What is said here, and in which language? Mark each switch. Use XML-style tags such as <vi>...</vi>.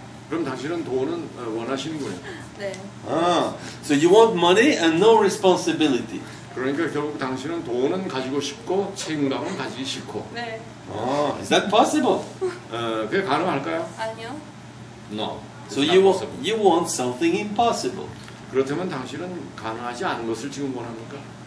<ko>그럼 당신은 돈은 원하시는군요. 네.</ko> <en>So you want money and no responsibility.</en> <ko>그러니까 결국 당신은 돈은 가지고 싶고 책임감은 가지기 싫고. 네.</ko> <en>Is that possible?</en> <ko>그게 가능할까요? 아니요.</ko> <en>No. So you want something impossible.</en> <ko>그렇다면 당신은 가능하지 않은 것을 지금 원합니까?</ko>